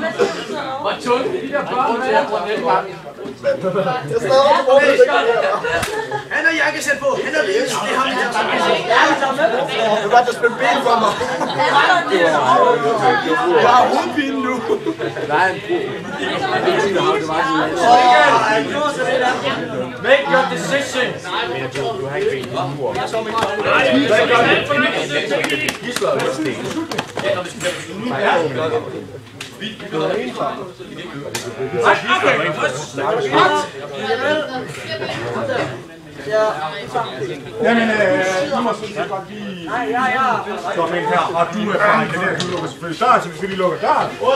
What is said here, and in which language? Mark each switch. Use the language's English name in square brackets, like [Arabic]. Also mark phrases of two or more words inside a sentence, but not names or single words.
[Danish] Hvor tungt de der børn er. Han har jakkesæt på. Han er leds. Det er ham her. Du kan godt spille ben for mig. Jeg har hovedpine nu. Nej, en [English] Make your decision. [Danish] Du har ikke ben. Jamen, du må selvfølgelig godt lige komme ind her, og du er fra Ikea, du lukker selvfølgelig døren, så vi skal lige lukke døren.